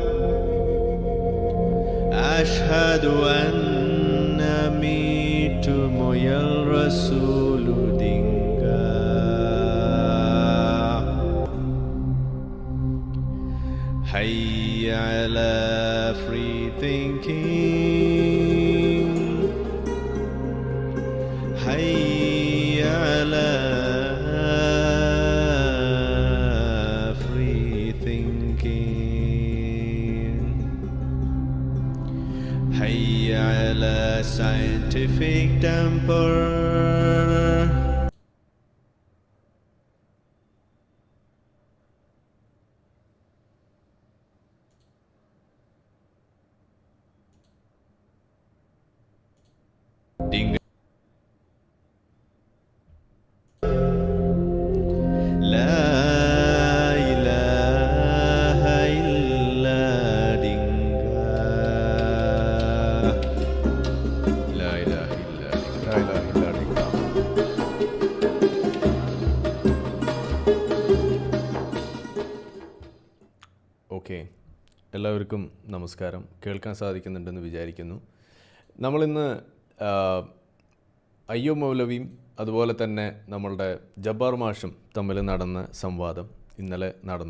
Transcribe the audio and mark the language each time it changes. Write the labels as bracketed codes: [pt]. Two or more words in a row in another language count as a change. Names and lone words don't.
[ar] Ashhadu anna mitu moyal rasulu Dingah. حي على [en] free thinking. [ar] حي على [en] free thinking. [ar] حي على [en] scientific temper. [ar] Ding. لا إله إلا Dingah. لا إله إلا Dingah. لا إله إلا Dingah. [ml] ഓക്കെ, എല്ലാവർക്കും നമസ്കാരം. കേൾക്കാൻ സാധിക്കുന്നുണ്ടെന്ന് വിചാരിക്കുന്നു. നമ്മളിന്ന് അയ്യൂബ് മൗലവിയും അതുപോലെ തന്നെ നമ്മളുടെ ജബ്ബാർ മാഷും തമ്മിൽ നടന്ന സംവാദം ഇന്നലെ നടന്നു.